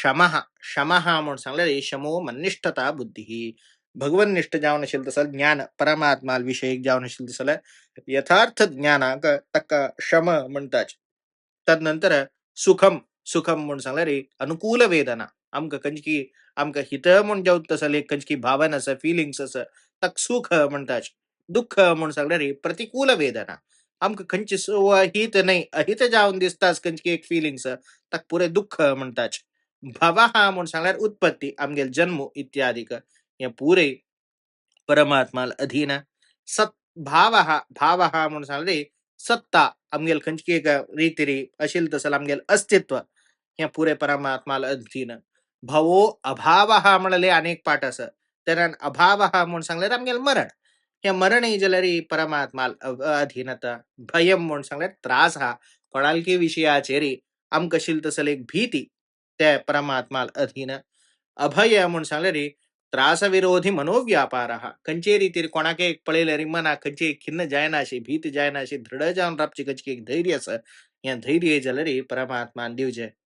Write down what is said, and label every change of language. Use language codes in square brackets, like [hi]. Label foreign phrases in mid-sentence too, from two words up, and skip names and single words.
[kok] शमः म्हणून सांगल्यार शमो मन्निष्ठता बुद्धी भगवन्निष्ठ जावन असेल तसं ज्ञान परमात्मा विषयक जावन असेल तसं यथार्थ ज्ञानाक तक्का शम म्हणताच तदनंतर सुखम सुखम म्हणून सांगल्यार अनुकूल वेदना आमका खंचकी आमका हित म्हणून जाऊ तसं एक खंचकी भावन असं फिलिंग्स असं तक सुख म्हणताच. दुःख म्हणून सांगल्यार ही प्रतिकूल वेदना. आमकां खंयची हित नाही अहित जावन दिसताच खंयची एक फिलिंग्स ताका पुरे दुःख म्हणताच. भव हा म्हणून सांगल्यार उत्पत्ती आमगेल जन्म इत्यादीक हे पुरे परमात्माल अधीन. सत भाव हा म्हणून सांगले सत्ता आमगेल खंयची एक रीती अशील तसं आमगेल अस्तित्व हे पुरे परमात्माला अधीन. भवो अभाव हा म्हणले अनेक पाठ असं तर अभाव हा म्हणून सांगल्यार आमगेल मरण. हे मरण ही जाल्यार ही परमात्माल अधीनता. भयम म्हणून सांगल्यार त्रास हा कोणालकी विशयाचेर आमकां आशिल्ली तसली एक भीती त्या परमात्माल अधीन. अभय म्हणून सांगल्यार त्रासविरोधी मनोव्यापार हा खंयचे रितीर कोणाक एक पळयल्यार मना खंयची खिन्न जायना अशी भीत जायना अशी दृढ जावन रावची खंयची एक धैर्य आसा हे धैर्य जाल्यार परमात्मान दिवचे.